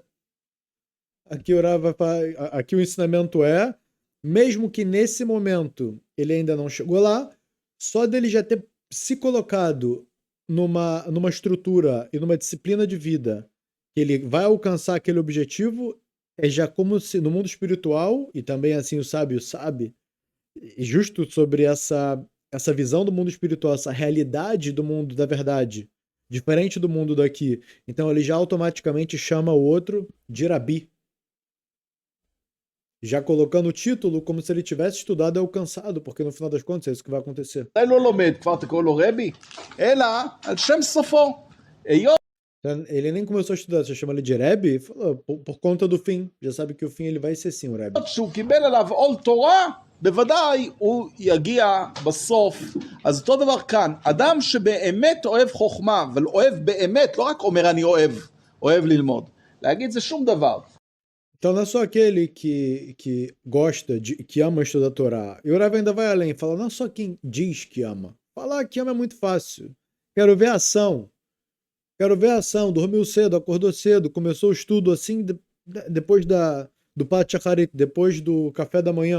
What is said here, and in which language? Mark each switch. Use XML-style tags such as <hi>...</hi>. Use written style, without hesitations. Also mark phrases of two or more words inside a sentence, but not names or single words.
<pt>Aqui aqui o ensinamento é, mesmo que nesse momento ele ainda não chegou lá, só dele já ter se colocado numa estrutura e numa disciplina de vida que ele vai alcançar aquele objetivo, é já como se no mundo espiritual, e também assim o sábio sabe, e justo sobre essa visão do mundo espiritual, essa realidade do mundo da verdade, diferente do mundo daqui. Então ele já automaticamente chama o outro de Rabi. Já colocando o título como se ele tivesse estudado e alcançado, porque no final das contas é isso que vai acontecer.</pt> <he>עדיין לא לומד, כבר תקראו לו רבי, אלא על שם סופו. היות</he> <pt>Ele nem começou a estudar, você chama ele de Rebbe, falou, por conta do fim. Já sabe que o fim ele vai ser sim o Rebbe.</pt> <he>שהוא קיבל עליו עול תורה, בוודאי הוא יגיע בסוף. אז אותו דבר כאן, אדם שבאמת אוהב חוכמה, אבל אוהב באמת, לא רק אומר אני אוהב ללמוד. להגיד זה שום דבר.</he> <pt>Então não é só aquele que gosta, que ama estudar a Torá. E o Rav ainda vai além, fala, não é só quem diz que ama. Falar que ama é muito fácil. Quero ver a ação. Quero ver a ação. Dormiu cedo, acordou cedo, começou o estudo assim, depois do</pt> <he>פת שחרית,</he> <pt>depois do café da manhã.</pt>